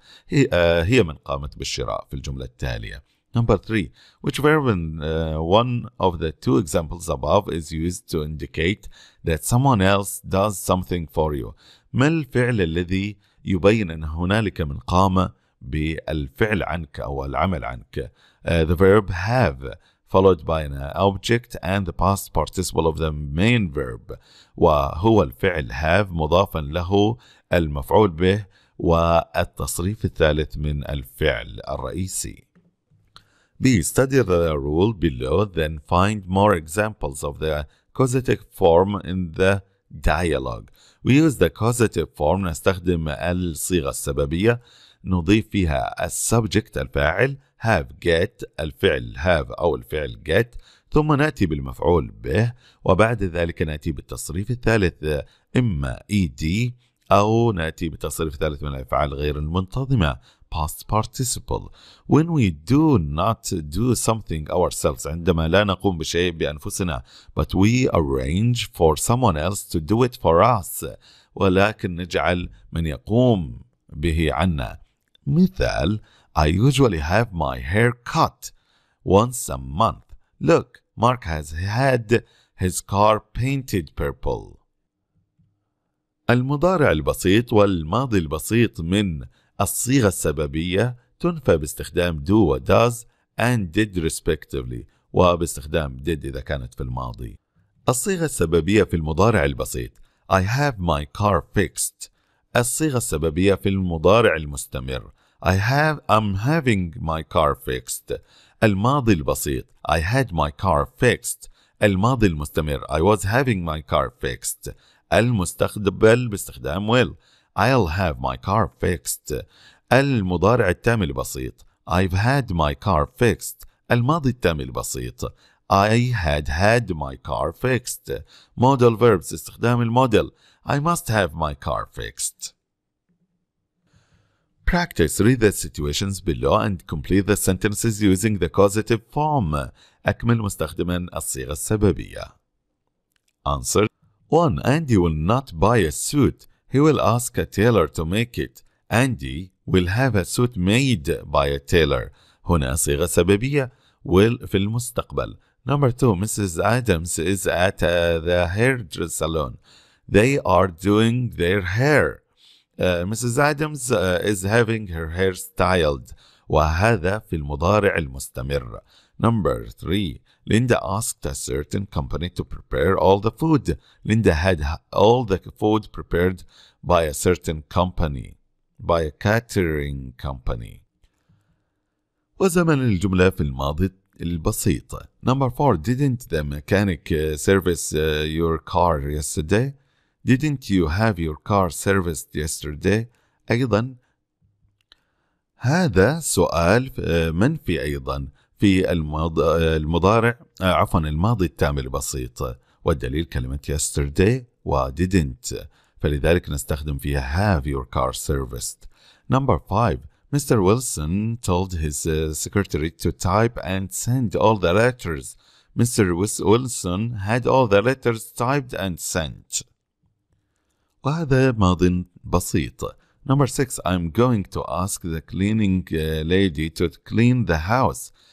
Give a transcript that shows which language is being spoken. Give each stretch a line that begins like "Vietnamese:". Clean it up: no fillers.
Arabic: هي من قامت بالشراء في الجملة التالية.
English: Number 3. Which verb in one of the two examples above is used to indicate that someone else does something for you?
Arabic: ما الفعل الذي يبين أن هنالك من قام بالفعل عنك أو العمل عنك؟
English: The verb have followed by an object and the past participle of the main verb.
Arabic: وهو الفعل have مضافا له المفعول به والتصريف الثالث من الفعل الرئيسي.
English: B. Study the rule below, then find more examples of the causative form in the dialogue. We use the causative form.
Arabic: نستخدم الصيغة السببية نضيف فيها السبجكت الفاعل have get الفعل have أو الفعل get، ثم نأتي بالمفعول به، وبعد ذلك نأتي بالتصريف الثالث إما ed أو نأتي بالتصريف الثالث من الأفعال غير المنتظمة past participle.
English: When we do not do something ourselves
Arabic: عندما لا نقوم بشيء بأنفسنا
English: but we arrange for someone else to do it for us
Arabic: ولكن نجعل من يقوم به عنا.
English: مثال I usually have my hair cut once a month. Look, Mark has had his car painted purple.
Arabic: المضارع البسيط والماضي البسيط من الصيغة السببية تنفى باستخدام do و
English: does and did respectively
Arabic: وباستخدام did إذا كانت في الماضي. الصيغة السببية في المضارع البسيط
English: I have my car fixed.
Arabic: الصيغة السببية في المضارع المستمر
English: I'm having my car fixed.
Arabic: الماضي البسيط
English: I had my car fixed.
Arabic: الماضي المستمر
English: I was having my car fixed.
Arabic: المستقبل باستخدام
English: will I'll have my car fixed.
Arabic: المضارع التام البسيط
English: I've had my car fixed.
Arabic: الماضي التام البسيط
English: I had my car fixed. Modal verbs
Arabic: استخدام الموديل
English: I must have my car fixed. Practice. Read the situations below and complete the sentences using the causative form.
Arabic: أكمل مستخدما الصيغة السببية.
English: Answer. 1. Andy will not buy a suit. He will ask a tailor to make it. Andy will have a suit made by a tailor.
Arabic: هنا صيغة سببية will في المستقبل.
English: Number 2. Mrs. Adams is at the hair salon. They are doing their hair. Mrs. Adams is having her hair styled.
Arabic: وهذا في المضارع المستمر.
English: Number 3. Linda asked a certain company to prepare all the food. Linda had all the food prepared by a certain company, by a catering company.
Arabic: وزمن الجملة في الماضي البسيط.
English: Number 4. Didn't the mechanic service your car yesterday? Didn't you have your car serviced yesterday?
Arabic: أيضا هذا سؤال منفي أيضا في المضارع الماضي التام البسيط والدليل كلمة yesterday و didn't فلذلك نستخدم فيها
English: have your car serviced. Number 5. Mr. Wilson told his secretary to type and send all the letters. Mr. Wilson had all the letters typed and sent.
Arabic: وهذا ماض بسيط.
English: Number 6. I'm going to ask the cleaning lady to clean the house.